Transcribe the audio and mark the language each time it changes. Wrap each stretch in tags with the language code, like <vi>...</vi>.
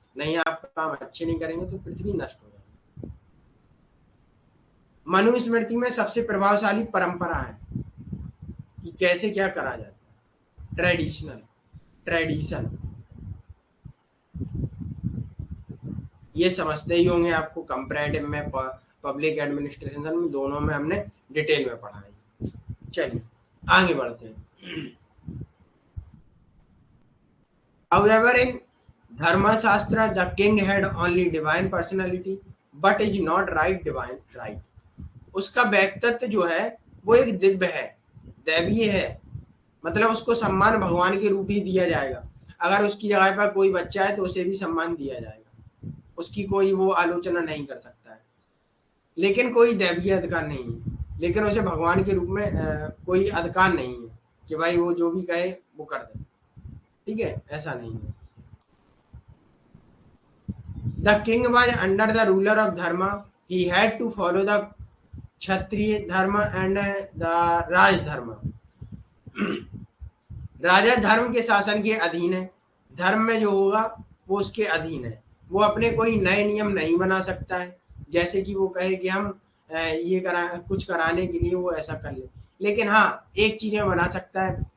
<hi>नहीं, आप काम अच्छे नहीं करेंगे तो पृथ्वी नष्ट हो जाएगी। मनुस्मृति में सबसे प्रभावशाली परंपरा है कि कैसे क्या करा जाता है। ट्रेडिशन ये समझते ही होंगे, आपको कंपैरेटिव में, पब्लिक एडमिनिस्ट्रेशन में, दोनों में हमने डिटेल में पढ़ा है। चलिए आगे बढ़ते हैं।</hi> <en>However, in Dharmashastra the king had only divine personality but is not divine right।</en> <hi>उसका व्यक्तित्व जो है वो एक दिव्य है, दैवीय है, मतलब उसको सम्मान भगवान के रूप ही दिया जाएगा। अगर उसकी जगह पर कोई बच्चा है तो उसे भी सम्मान दिया जाएगा, उसकी कोई वो आलोचना नहीं कर सकता है, लेकिन कोई दैवीय अधिकार नहीं है। लेकिन उसे भगवान के रूप में कोई अधिकार नहीं है कि भाई वो जो भी कहे वो कर दे, ठीक है, ऐसा नहीं है।</hi> <en>The king was under the ruler of dharma. He had to follow the kshatriya dharma and the raj dharma.</en> <hi>राजा धर्म के शासन के अधीन है, धर्म में जो होगा वो उसके अधीन है। वो अपने कोई नए नियम नहीं बना सकता है, जैसे कि वो कहे कि हम ये कुछ कराने के लिए वो ऐसा कर ले। लेकिन हाँ, एक चीज में बना सकता है,</hi>